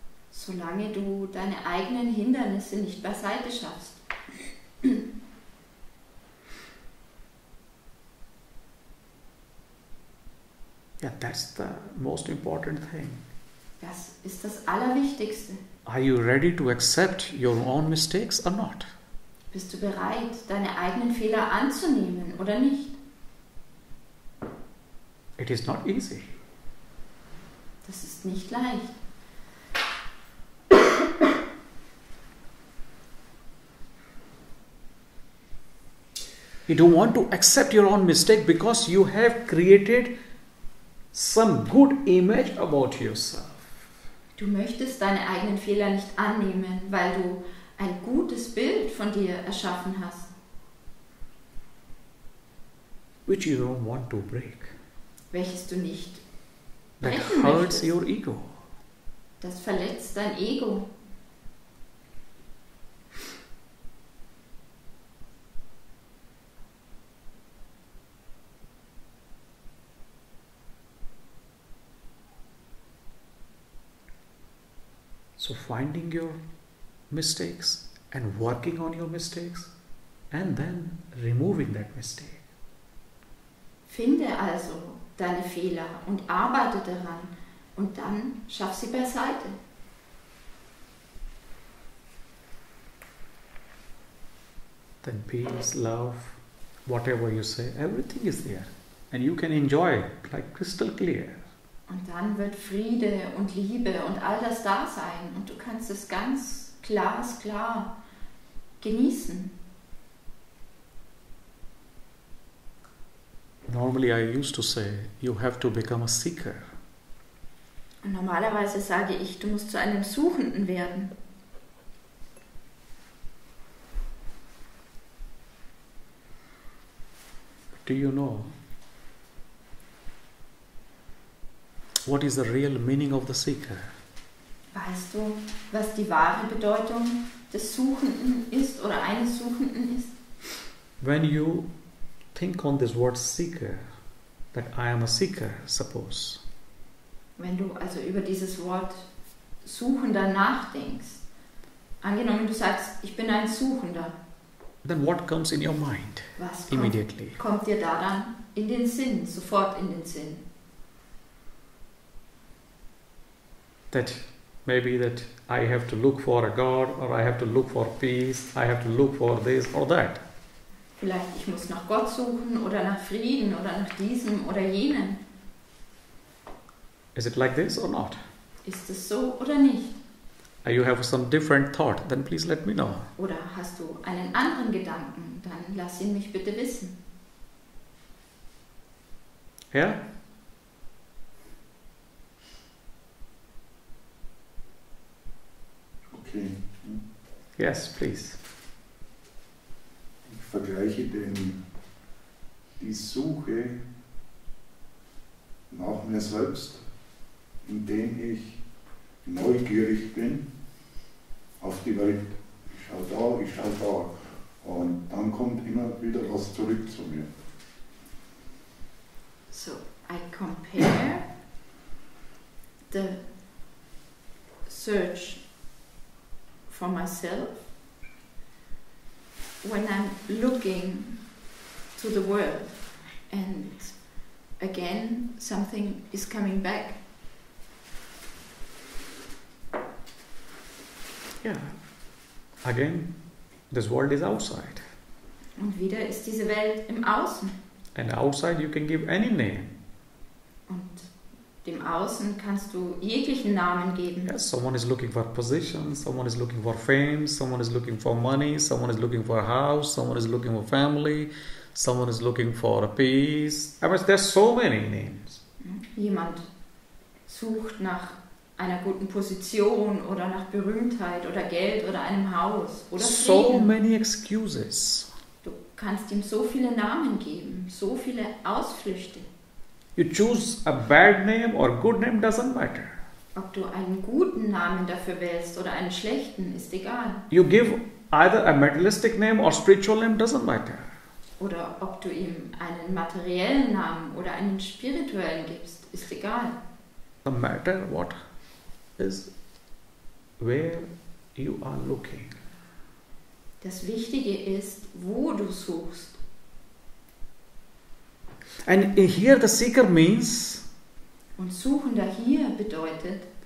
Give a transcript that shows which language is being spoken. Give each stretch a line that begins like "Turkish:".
German: solange du deine eigenen Hindernisse nicht beiseite schaffst.
English: Yeah, that's the most important thing.
German: Das ist das Allerwichtigste.
English: Are you ready to accept your own mistakes or not?
German: Bist du bereit, deine eigenen Fehler anzunehmen oder nicht?
English: It is not easy.
German: Das ist nicht leicht.
English: You don't want to accept your own mistake because you have created some good image about yourself.
German: Du möchtest deine eigenen Fehler nicht annehmen, weil du ein gutes Bild von dir erschaffen hast.
English: Which you don't want to break.
German: Welches du nicht
English: That
German: brechen
English: hurts
German: möchtest.
English: your ego.
German: Das verletzt dein Ego.
English: So finding your mistakes and working on your mistakes and then removing that mistake.
German: Finde also deine Fehler und arbeite daran und dann schaff sie beiseite.
English: Then peace, love, whatever you say, everything is there. And you can enjoy it like crystal clear.
German: Und dann wird Friede und Liebe und all das da sein und du kannst es ganz glasklar genießen.
English: Normally I used to say, you have to become a seeker.
German: Und normalerweise sage ich, du musst zu einem Suchenden werden.
English: Do you know what is the real meaning of the seeker?
German: Weißt du, was die wahre Bedeutung des Suchenden ist oder eines Suchenden ist?
English: When you think on this word seeker, that I am a seeker, suppose.
German: Wenn du also über dieses Wort Suchender nachdenkst, angenommen du sagst, ich bin ein Suchender,
English: Then what comes in your mind
German: was
English: immediately?
German: kommt dir da dann in den Sinn, sofort in den Sinn?
English: That maybe that I have to look for a God, or I have to look for peace, I have to look for this or that.
German: Vielleicht ich muss nach Gott suchen oder nach Frieden oder nach diesem oder jenem.
English: Is it like this or not?
German: Ist es so oder nicht?
English: You have some different thought, then please let me know.
German: Oder hast du einen anderen Gedanken? Dann lass ihn mich bitte wissen.
English: Yeah? Okay. Yes, please.
German: Ich vergleiche die Suche nach mir selbst, indem ich neugierig bin auf die Welt. Ich schaue da und dann kommt immer wieder was zurück zu mir.
English: So, I compare the search for myself when I'm looking to the world and again something is coming back. Yeah. Again, this world is outside.
German: Und wieder ist diese Welt im Außen.
English: And outside you can give any name.
German: Und dem Außen kannst du jeglichen Namen geben.
English: Yes, someone is looking for position, someone is looking for fame, someone is looking for money, someone is looking for a house, someone is looking for family, someone is looking for a peace. I mean, there's so many names.
German: Jemand sucht nach einer guten Position oder nach Berühmtheit oder Geld oder einem Haus oder
English: So
German: Frieden.
English: many excuses.
German: Du kannst ihm so viele Namen geben, so viele Ausflüchte.
English: You choose a bad name or good name, doesn't matter.
German: Ob du einen guten Namen dafür wählst oder einen schlechten, ist egal.
English: You give either a materialistic name or spiritual name, doesn't matter.
German: Oder ob du ihm einen materiellen Namen oder einen spirituellen gibst, ist egal.
English: The matter what is where you are looking.
German: Das Wichtige ist, wo du suchst.
English: And here the seeker means
German: Und Suchender hier bedeutet,